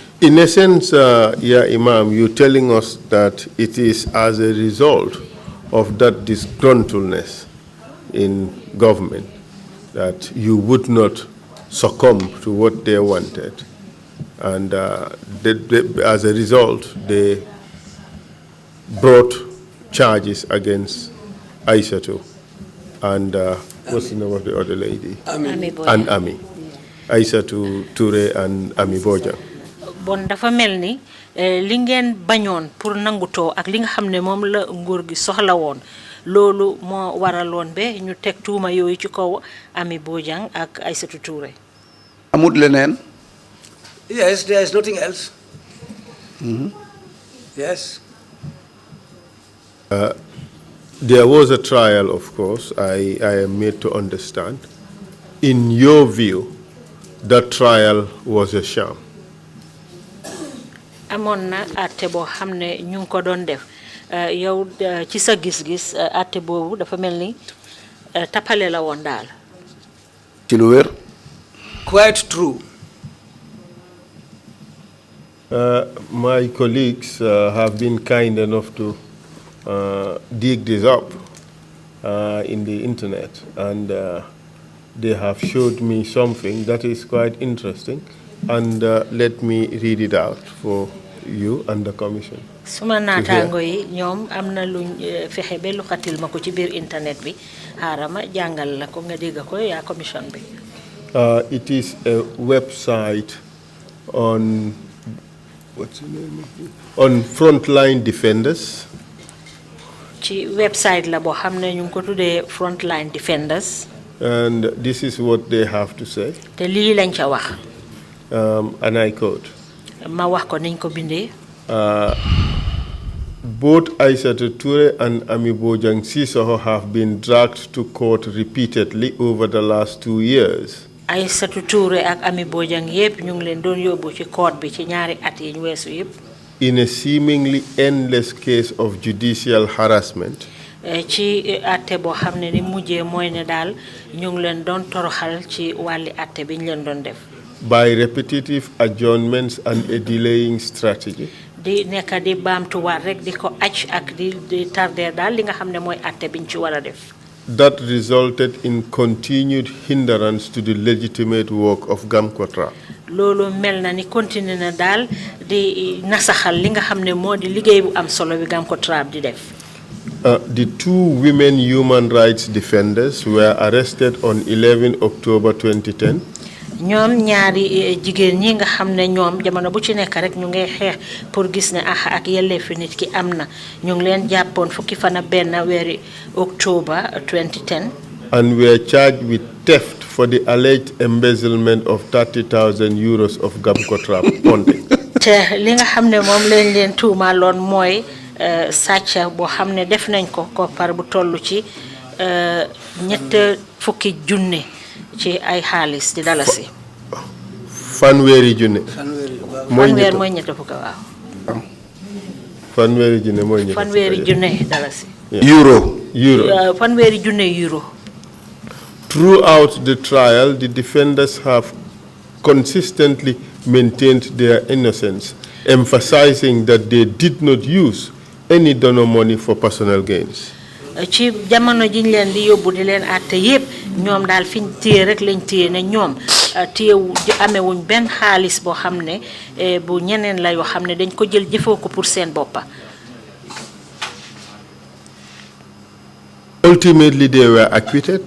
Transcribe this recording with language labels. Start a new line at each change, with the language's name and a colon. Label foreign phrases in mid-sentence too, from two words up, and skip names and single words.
English: In essence, Imam, you're telling us that it is as a result of that disgruntledness in government that you would not succumb to what they wanted. And as a result, they brought charges against Aysatu and what's the name of the other lady? And Ami. Aysatu Touré and Ami Bojang.
Wolof: Bon dafa melni li ngeen bañoon pour nangutoo ak li nga xam ne moom la nguur gi soxla woon loolu moo waraloon be ñu teg tuuma yooyu ci kaw Ami Bojang ak Aysatu Touré. Amut leneen.
English: Yes, there is nothing else. Yes. There was a trial, of course, I am made to understand. In your view, that trial was a sham.
Wolof: Amoon na àtte boo xam ne ñu ngi ko doon def yow ci sa gis-gis àtte boobu dafa mel ni tappale la woon daal. Ci lu wér.
English: Quite true. My colleagues have been kind enough to dig this up in the internet, and they have showed me something that is quite interesting, and let me read it out for you and the commission.
Wolof: Suma naataango yi ñoom am na luñ fexe ba lu xatil ma ko ci biir internet bi xaarama jàngal la ko nga dégg ko yaa commission bi.
English: It is a website on what's the name of it? On Frontline Defenders.
Wolof: Ci website la boo xam ne ñu ngi ko tuddee Frontline Defenders.
English: And this is what they have to say.
Wolof: Te lii lañ ca wax.
English: And I quote.
Wolof: Ma wax ko niñ ko bindee.
English: Both Aysatu Touré and Ami Bojang Sissoho have been dragged to court repeatedly over the last 2 years.
Wolof: Aysatu Touré ak Ami Bojang yépp ñu ngi leen doon yóbbu ci court bi ci ñaari at yi ñu weesu yépp.
English: In a seemingly endless case of judicial harassment.
Wolof: ci atte boo xam ne ni mujjee mooy ne daal ñu ngi leen doon toroxal ci wàlli atte bi ñu leen doon def.
English: By repetitive adjournments and a delaying strategy.
Wolof: di nekk di baamtuwaat rek di ko aj ak di tarder daal li nga xam ne mooy atte biñ ci war a def.
English: That resulted in continued hindrance to the legitimate work of GAMCOTRAP.
Wolof: loolu mel na ni continué na daal di nasaxal li nga xam ne moo di liggéey bu am solo bi GAMCOTRAP di def.
English: The two women human rights defenders were arrested on 11 October 2010.
Wolof: ñoom ñaari jigéen ñi nga xam ne ñoom jamono bu ci nekk rek ñu ngay xeex pour gis ne ak yelleefu nit ki am na ñu ngi leen jàppoon fukki fan ak benn weeri October 2010.
English: And were charged with theft for the alleged embezzlement of 30,000 euros of GAMCOTRAP funding.
Wolof: te li nga xam ne moom lañ leen tuumaaloon mooy sàcca boo xam ne def nañ ko koppar bu toll ci ñett fukki junne ci ay xaalis di dalasi. Fanweeri junne. fanweer mooy ñett fukk waaw. Fanweeri junne mooy ñett. fanweeri junne dalasi. Euro. fanweeri junne euro.
English: Throughout the trial, the defenders have consistently maintained their innocence, emphasizing that they did not use any donor money for personal gains.
Wolof: ci jamono jiñ leen di yóbbu di leen àtte yépp ñoom daal fiñ téye rek lañ téye ne ñoom téyewu amewuñ benn xaalis boo xam ne bu ñeneen la yoo xam ne dañ ko jël jëfoo ko pour seen boppa.
English: Ultimately, they were acquitted.